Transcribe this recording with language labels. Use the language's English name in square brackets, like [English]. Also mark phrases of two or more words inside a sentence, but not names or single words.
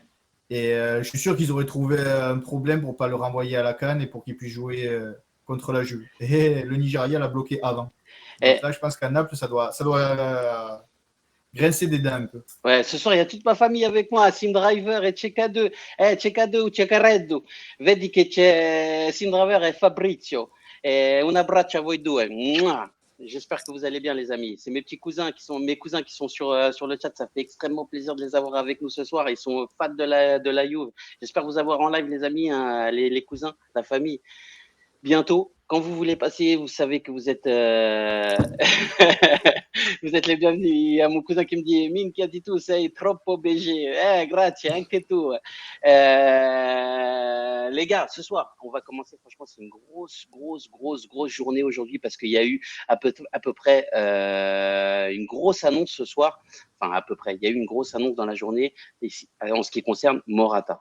[French] et je suis sûr qu'ils auraient trouvé un problème pour ne pas le renvoyer à la CAN et pour qu'il puisse jouer contre la Juve. Et le Nigeria l'a bloqué avant. Donc Et, là, je pense qu'à Naples, ça doit grincer des dents un peu. ouais, ce soir, il y a toute ma famille avec moi, Sim Driver et Cecado. Cecado ou Cecareddu. [Italian] Vedi che c'è Sim Driver et Fabrizio. Un abbraccio a voi due. Mouah. [French] J'espère que vous allez bien, les amis. C'est mes cousins qui sont sur le chat. Ça fait extrêmement plaisir de les avoir avec nous ce soir. Ils sont fans de la Juve. J'espère vous avoir en live, les amis, hein, les cousins, la famille. Bientôt, quand vous voulez passer, vous savez que vous êtes, vous êtes les bienvenus. Il y a mon cousin qui me dit [Italian] Minchia di tu sei troppo BG. Grazie, anche tu. [French] Les gars, ce soir, on va commencer. Franchement, c'est une grosse journée aujourd'hui parce qu'il y a eu à peu près une grosse annonce ce soir. Enfin, à peu près. Il y a eu une grosse annonce dans la journée en ce qui concerne Morata.